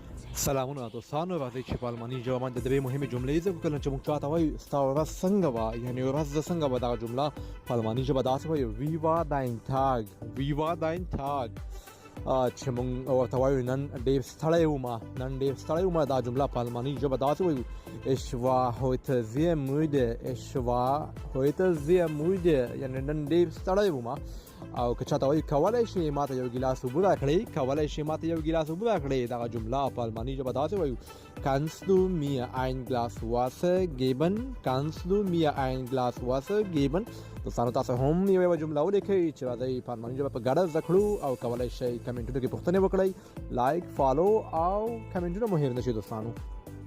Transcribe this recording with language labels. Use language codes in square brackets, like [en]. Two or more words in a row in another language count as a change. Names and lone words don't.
[ps] سلامونه دوستانو، راځئ چې په الماني ژبه باندې درې مهمې جملې زده کړو. کله چې موږ چاته وایو ستا ورځ څنګه وه، یعنې ورځ زه څنګه به دغه جمله په الماني ژبه داسې وایو: [de] Wie war dein Tag, Wie war dein Tag. [ps] چې موږ ورته وایو نن ډېر ستړی ومه، نن ډېر ستړی ومه، دا جمله په الماني ژبه داسې وایو: [de] ich war heute sehr müde, ich war heute sehr müde، [ps] یعنې نن ډېر ستړی ومه. او که چاته وایي کولی شي ماته یو ګیلاس اوبه راکړې، کولی شي ماته یو ګیلاس اوبه راکړې، دغه جمله په الماني ژبه داسې وایو: [de] kannst du mir ein Glas Wasser geben, kannst du mir ein Glas Wasser geben. [ps] دوستانو تاسو هم یوه جمله ولیکئ چې راځئ په الماني ژبه په ګډه زده کړو، او کولی شئ کمنټونو کې پوښتنې وکړئ. لایک، فالو او کمنټونه مو هېر نه شي دوستانو.